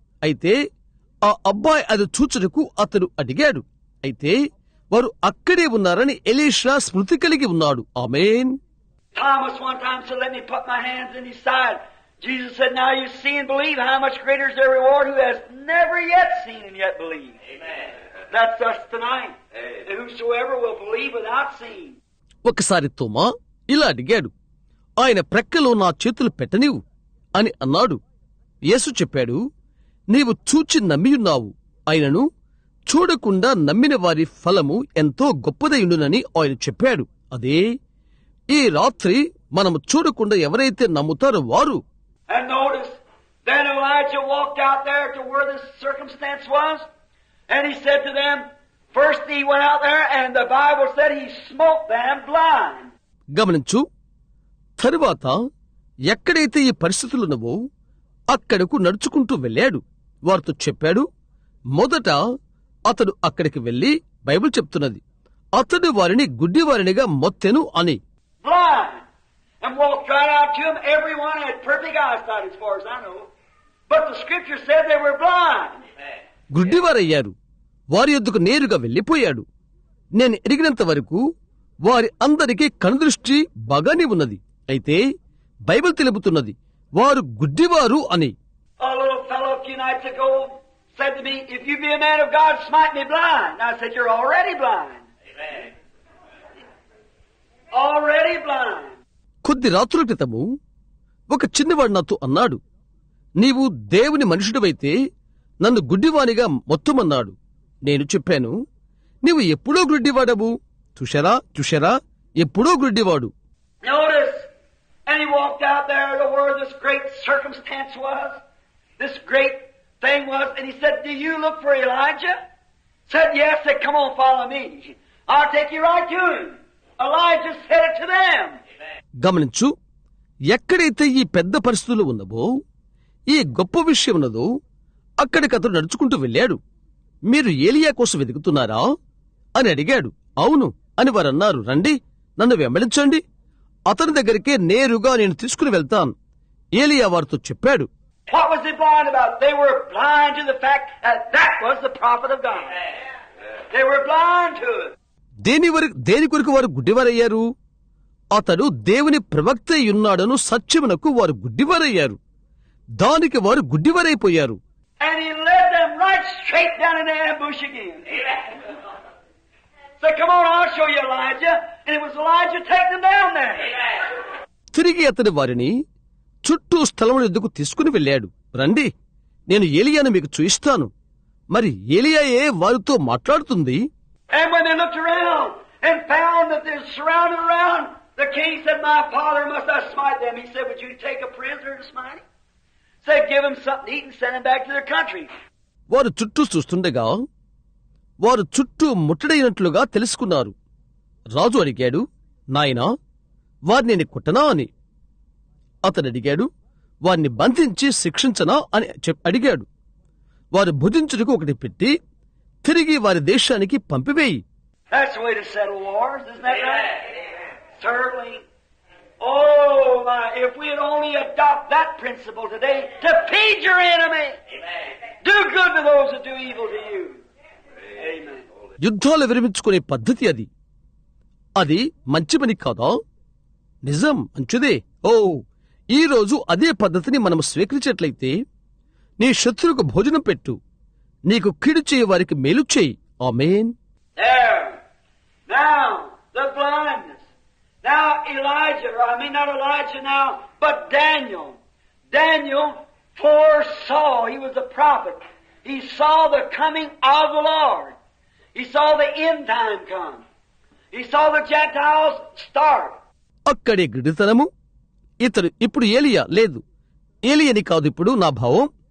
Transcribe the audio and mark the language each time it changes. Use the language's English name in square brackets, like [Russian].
[Telugu] అయితే ఆ అబ్బాయి అది చూచుటకు అతడు అడిగాడు. అయితే వారు అక్కడే ఉన్నారని ఎలీషా స్మృతి కలిగి ఉన్నాడు. ఆమేన్. [English] Thomas one time said, "Let me put my hands in his side." Jesus said, "Now you see and believe. How much greater is their reward who has never yet seen and yet believe." Amen. That's us tonight. And whosoever will believe without seeing. [Telugu] ఒకసారి తోమా ఇలా అడిగాడు, ఆయన ప్రక్కలో నా చేతులు పెట్టనివు అని అన్నాడు. యేసు చెప్పాడు, నీవు చూచి నమ్మియున్నావు. ఆయనను చూడకుండా నమ్మిన వారి ఫలము ఎంతో గొప్పదయుండునని ఆయన చెప్పాడు. అదే ఈ రాత్రి మనము చూడకుండా ఎవరైతే నమ్ముతారో వారు. [English] And notice, then Elijah walked out there to where this circumstance was, and he said to them, first he went out there, and the Bible said he smote them blind. [Telugu] గమనించు, తరువాత ఎక్కడైతే ఈ పరిస్థితులున్నవో అక్కడకు నడుచుకుంటూ వెళ్ళాడు. వారితో చెప్పాడు, మొదట అతడు అక్కడికి వెళ్లి, బైబిల్ చెప్తున్నది, అతడు వారిని గుడ్డివారినిగా మొత్తెను అని. [English] Blind. And walked right out to him. Everyone had perfect eyesight as far as I know. But the scripture said they were blind. [Telugu] గుడ్డివారయ్యారు. వారి యొద్దకు నేరుగా వెళ్లిపోయాడు. నేను ఎరిగినంత వరకు వారి అందరికీ కనుదృష్టి బాగానే ఉన్నది. అయితే బైబిల్ తెలుపుతున్నది వారు గుడ్డివారు అని. [English] A little fellow a few nights ago said to me, "If you be a man of God, smite me blind." And I said, "You're already blind." Amen. Already blind. [Telugu] కొద్ది రాత్రుల క్రితము ఒక చిన్నవాడు నాతో అన్నాడు, నీవు దేవుని మనుషుడివైతే నన్ను గుడ్డివానిగా మొత్తమన్నాడు. నేను చెప్పాను, నీవు ఎప్పుడో గుడ్డివాడవు. చూశారా ఎప్పుడో గుడ్డివాడు. [English] Notice, and he walked out there to where this great circumstance was, this great thing was, and he said, "Do you look for Elijah?" Said, "Yes." Said, "Come on, follow me. I'll take you right to him." Elijah said it to them. [Telugu] గమనించు, ఎక్కడైతే ఈ పెద్ద పరిస్థితులు ఉన్నవో, ఈ గొప్ప విషయం ఉన్నదో అక్కడికి అతడు నడుచుకుంటూ వెళ్ళాడు. మీరు ఏలియా కోసం వెతుకుతున్నారా అని అడిగాడు. అవును అని వారన్నారు. రండి, నన్ను వెంబడించండి, అతని దగ్గరికే నేరుగా నేను తీసుకుని వెళ్తాను. ఏలియా వారితో చెప్పాడు. [English] What was they blind about? They were blind to the fact that that was the prophet of God. They were blind to it. [Telugu] దేని కొరకు వారు గుడ్డివారయ్యారు? అతడు దేవుని ప్రవక్త ఉన్నాడను సత్యమునకు వారు గుడ్డివారయ్యారు. దానికి వారు గుడ్డివారైపోయారు. [English] And he led them right straight down in the ambush again. So come on, I'll show you Elijah. And it was Elijah taking them down there. [Telugu] తిరిగి అతడు వారిని చుట్టూ స్థలముల యొద్దకు తీసుకుని వెళ్ళాడు. రండి, నేను ఏలియాను మీకు చూయిస్తాను. మరి ఏలియాయే వారితో మాట్లాడుతుంది. [English] And when they looked around and found that they're surrounded around, the king said, "My father, must I smite them?" He said, "Would you take a prisoner to smite him?" Said, "Give them something to eat and send them back to their country." [Telugu] వారు చుట్టూ చూస్తుండగా వారు చుట్టూ ముట్టడైనట్లుగా తెలుసుకున్నారు. రాజు అడిగాడు, నాయనా, వారిని నేను కొట్టనా అని. అతడు అడిగాడు, వారిని బంధించి శిక్షించనా అని అడిగాడు. వారు భుజించుటకు ఒకటి పెట్టి తిరిగి వారి దేశానికి పంపివేయి. [English] That's the way to settle wars, isn't that right? Certainly. Oh my, if we would only adopt that principle today, to feed your enemy. Do good to those that do evil to you. Amen. [Telugu] యుద్ధాలు విరమించుకునే పద్ధతి అది. అది మంచి పని కాదా? నిజం, మంచిదే. ఈ రోజు అదే పద్ధతిని మనం స్వీకరించేట్లయితే, నీ శత్రువుకు భోజనం పెట్టు, నీకు కీడు చేయ వారికి మేలు చేయి. ఆమేన్. [English] There. Now, the blindness. Now Elijah, or I mean not Elijah now, but Daniel. Daniel foresaw, he was a prophet. He saw the coming of the Lord. He saw the end time come. He saw the Gentiles start. [Telugu] అక్కడే గడితనము. ఇతడు ఇప్పుడు ఏలియా లేదు, ఏలియని కాదు ఇప్పుడు నా భావం.